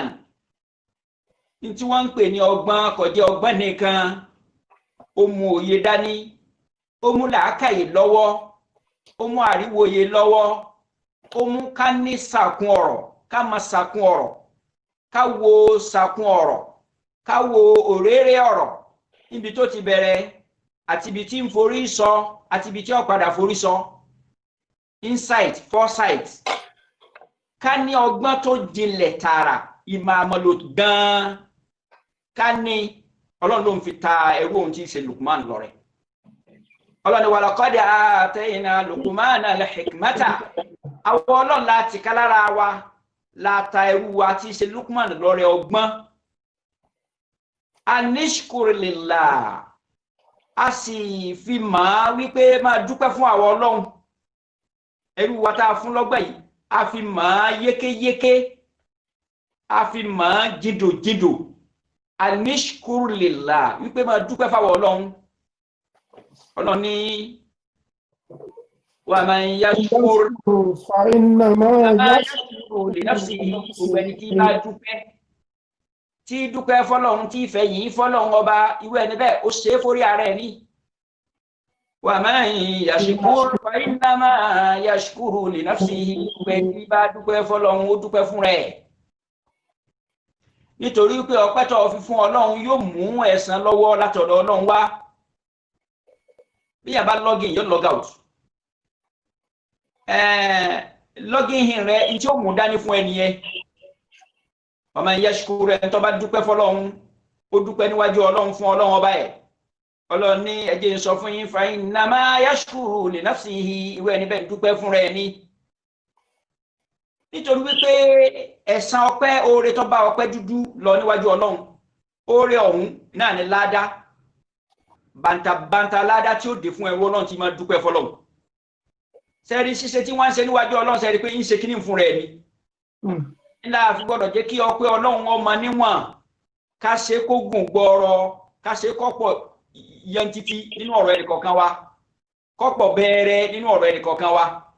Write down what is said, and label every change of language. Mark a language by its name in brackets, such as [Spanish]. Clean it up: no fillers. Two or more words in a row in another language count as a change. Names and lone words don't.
[Yoruba] Ní tí wọ́n ń pè ní ọgbọ́n kò jẹ́ ọgbọ́n nìkan, ó mú òye dání, ó mú làákàyè lọ́wọ́, ó mú àríwòye lọ́wọ́, ó mú ká ní sàkún ọ̀rọ̀, ká máa sàkún ọ̀rọ̀, ká wo sàkún ọ̀rọ̀, ká wo òréré ọ̀rọ̀ níbi tó ti bẹ̀rẹ̀ àti ibi tí ń forí sọ àti ibi tí ó padà forí sọ. [English] Insight, foresight, [Yoruba] ká ní ọgbọ́n tó jinlẹ̀ tààrà, ìmọ̀ àmọ̀lò gan-an, ká ní. Ọlọ́run ló ń fi ta ẹrú ohun tí ń ṣe Luqman lọ́rẹ. [Arabic] Ọlọ́run ولقد آتينا لقمان الحكمة. [Yoruba] Àwọn Ọlọ́run láti ká lára wa láta ẹrú wa tí ṣe Luqman lọ́rẹ ọgbọ́n. [Arabic] أن اشكر لله. [Yoruba] A sì fi máa wípé máa dúpẹ́ fún àwọn Ọlọ́run. Ẹrú wa tá a fún lọ́gbọ́n yìí, a fi máa yékéyéké, a fi máa jìdòjìdò. [Arabic] أن اشكر لله, [Yoruba] wípé máa dúpẹ́ fáwọn Ọlọ́run. Ọlọ́run ní [Arabic] ومن يشكر فإنما يشكر لنفسه. [Yoruba] Gbogbo ẹni tí bá dúpẹ́, tí dúpẹ́ fọ́lọ́run, tí fẹ̀yìn fọ́lọ́run ọba, irú ẹni bẹ́ẹ̀ ó ṣe é forí ara ẹ̀ ní. [Arabic] ومن يشكر فإنما يشكر لنفسه. [Yoruba] Gbogbo ẹni tí bá dúpẹ́ fọ́lọ́run, ó dúpẹ́ fún rẹ̀. Nítorí pé ọpẹ́ tó fi fún Ọlọ́run yóò mú ẹ̀san lọ́wọ́ látọ̀dọ̀ Ọlọ́run wá. Bí yàn bá login yóò [English] log out. [Yoruba] Login in rẹ̀ in tí ó mú dání fún ẹni yẹn. [Arabic] ومن يشكر, [Yoruba] ẹni tó bá dúpẹ́ fọ́lọ́run, ó dúpẹ́ níwájú Ọlọ́run fún Ọlọ́run ọba ẹ̀ Ọlọ́run ní ẹ jẹ́ n sọ fún yín [Arabic] فإنما يشكر لنفسه [Yoruba] ìwé ẹni bẹ́ẹ̀ dúpẹ́ fún rẹ̀ ni nítorí wípé ẹ̀san ọpẹ́ oore tó bá ọpẹ́ dúdú lọ níwájú Ọlọ́run oore ọ̀hún náà ni ládá bàǹtàbàǹtà ládá tí ó dé fún ẹrú Ọlọ́run tí máa dúpẹ́ fọ́lọ́run sẹ́rí ṣíṣe tí wọ́n ń ṣe níwájú Ọlọ́run sẹ́rí pé ń ṣe kíní fún rẹ̀ ni nílá àfi gbọ́dọ̀ jẹ́ kí ọpẹ́ Ọlọ́run ọmọ níwọ̀n ká ṣe kó gùn gbọ́ọ̀rọ̀ ká ṣe kọ́pọ̀ yantiti nínú ọ̀rọ̀ ẹnì kọ̀ọ̀kan wa kọ́pọ̀ bẹ̀rẹ̀ nínú ọ̀rọ̀ ẹnì kọ̀ọ̀kan wa